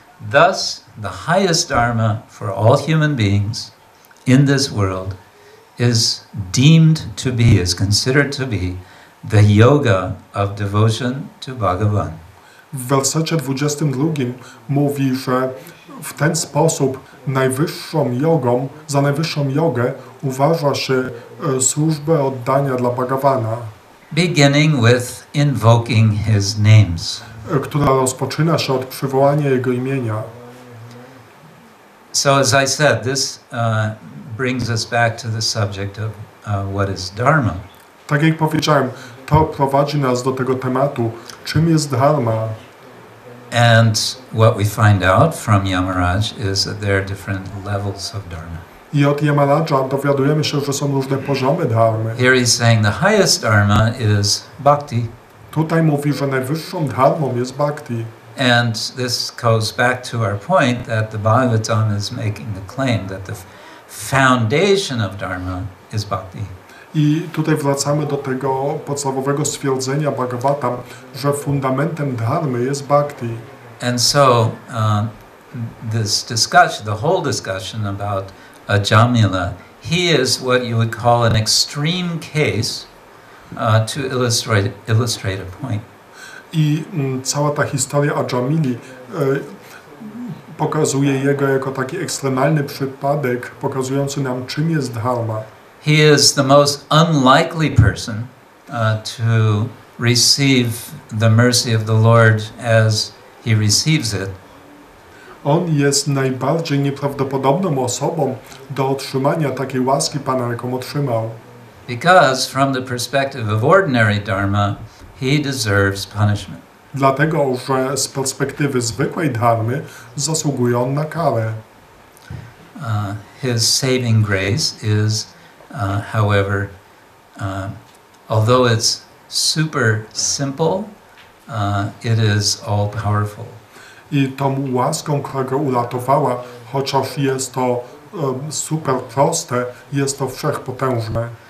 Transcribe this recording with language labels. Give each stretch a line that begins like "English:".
English: Thus, the highest dharma for all human beings in this world is deemed to be, is considered to be, the yoga of devotion to Bhagavan.
Polish: W wersecie 22 mówi, że w ten sposób najwyższą jogą, za najwyższą jogę uważa się służbę oddania dla Bhagavana,
English: Beginning with invoking his names.
Polish: która rozpoczyna się od przywołania jego imienia.
English: So as I said, this brings us back to the subject of what is dharma.
Polish: Tak jak powiedziałem, to prowadzi nas do tego tematu, czym jest dharma.
English: And what we find out from Yamaraj is that there are different levels of dharma.
Polish: I od Yamaraja dowiadujemy się, że są różne poziomy dharmy.
English: Here he's saying the highest dharma is bhakti.
Polish: Tutaj mówi, że najwyższą dharmą jest bhakti.
English: And this goes back to our point that the Bhagavatam is making the claim that the foundation of dharma is bhakti.
Polish: I tutaj wracamy do tego podstawowego stwierdzenia Bhagavatam, że fundamentem dharmy jest bhakti.
English: And so this discussion, the whole discussion about Ajamila, he is what you would call an extreme case to illustrate a point.
Polish: I cała ta historia Ajamili pokazuje jego jako taki ekstremalny przypadek, pokazujący nam, czym jest dharma.
English: He is the most unlikely person to receive the mercy of the Lord as he receives it.
Polish: On jest najbardziej nieprawdopodobną osobą do otrzymania takiej łaski Pana, jaką otrzymał.
English: Because from the perspective of ordinary dharma, he deserves punishment.
Polish: Dlatego, że z perspektywy zwykłej dharmy zasługuje on na karę.
English: His saving grace is, however, although it's super simple, it is all powerful.
Polish: I tą łaską, która go uratowała, chociaż jest to super proste, jest to wszechpotężne.